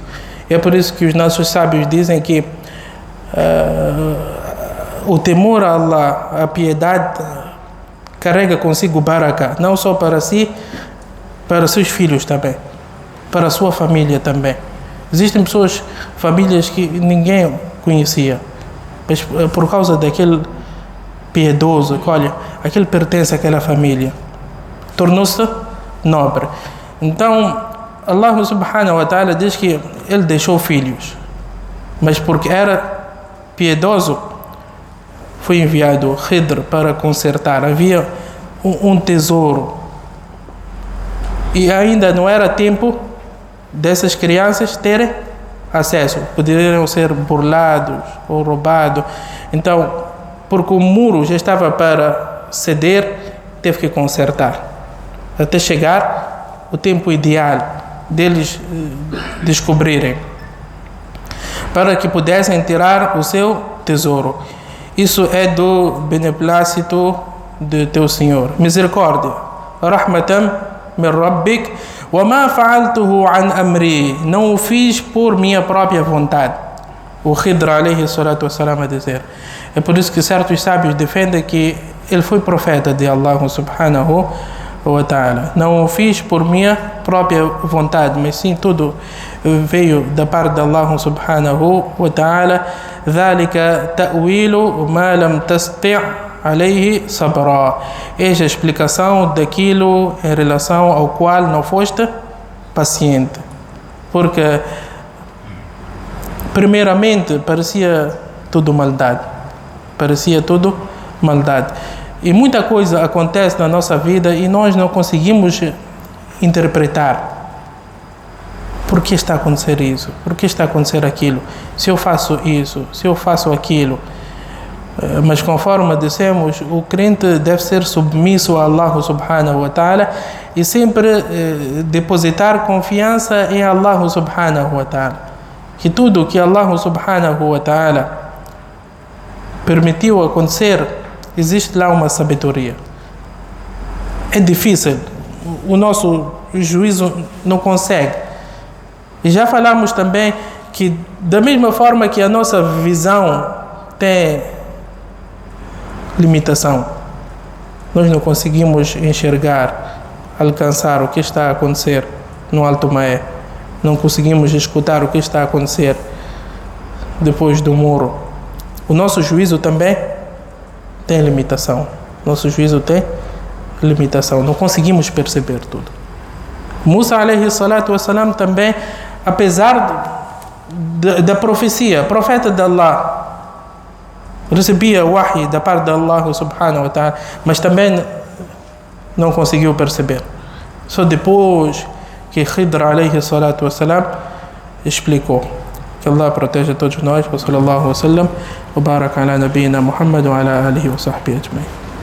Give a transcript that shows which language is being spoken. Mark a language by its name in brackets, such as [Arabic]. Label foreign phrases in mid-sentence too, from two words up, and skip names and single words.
[Portuguese] É por isso que os nossos sábios dizem que o temor a Allah, a piedade, carrega consigo baraka, não só para si, para seus filhos também, para a sua família também. Existem pessoas, famílias que ninguém conhecia, mas por causa daquele piedoso, que olha, aquele pertence àquela família, tornou-se nobre. Então, [Arabic] الله سبحانه وتعالى [Portuguese] diz que ele deixou filhos, mas porque era piedoso, foi enviado Khidr para consertar. Havia um tesouro e ainda não era tempo dessas crianças terem acesso, poderiam ser burlados ou roubados. Então, porque o muro já estava para ceder, teve que consertar até chegar o tempo ideal deles descobrirem, para que pudessem tirar o seu tesouro. Isso é do beneplácito de teu Senhor. Misericórdia. [Arabic] رحمة من ربك. وما فعلته عن أمري. [Portuguese] Não o fiz por minha própria vontade. O Khidr [Arabic] عليه الصلاة والسلام [Portuguese] a dizer. É por isso que certos sábios defendem que ele foi profeta de [Arabic] الله سبحانه وتعالى. [Portuguese] Não o fiz por minha própria vontade, mas sim tudo veio da parte de [Arabic] الله سبحانه وتعالى. ذلك تأويل ما لم تستطع عليه صبرا. [Portuguese] Esta é a explicação daquilo em relação ao qual não foste paciente. Porque primeiramente parecia tudo maldade. E muita coisa acontece na nossa vida e nós não conseguimos interpretar. Por que está a acontecer isso? Por que está a acontecer aquilo? Se eu faço isso, se eu faço aquilo. Mas conforme dissemos, o crente deve ser submisso a [Arabic] الله سبحانه وتعالى [Portuguese] e sempre depositar confiança em [Arabic] الله سبحانه وتعالى. [Portuguese] Que tudo que [Arabic] الله سبحانه وتعالى [Portuguese] permitiu acontecer, existe lá uma sabedoria. É difícil, o nosso juízo não consegue. E já falamos também que da mesma forma que a nossa visão tem limitação, nós não conseguimos enxergar, alcançar o que está a acontecer no Alto Maé, não conseguimos escutar o que está a acontecer depois do muro. O nosso juízo também tem limitação. Nosso juízo tem limitação, não conseguimos perceber tudo. Musa [Arabic] عليه الصلاة والسلام [Portuguese] também, apesar da profecia, profeta de Allah, recebia o wahi da parte de [Arabic] الله سبحانه وتعالى, [Portuguese] mas também não conseguiu perceber. Só depois que Khidr [Arabic] عليه الصلاة والسلام [Portuguese] explicou. Que Allah proteja todos nós. [Arabic] وصلى الله وسلم وبارك على نبينا محمد وعلى آله وصحبه أجمعين.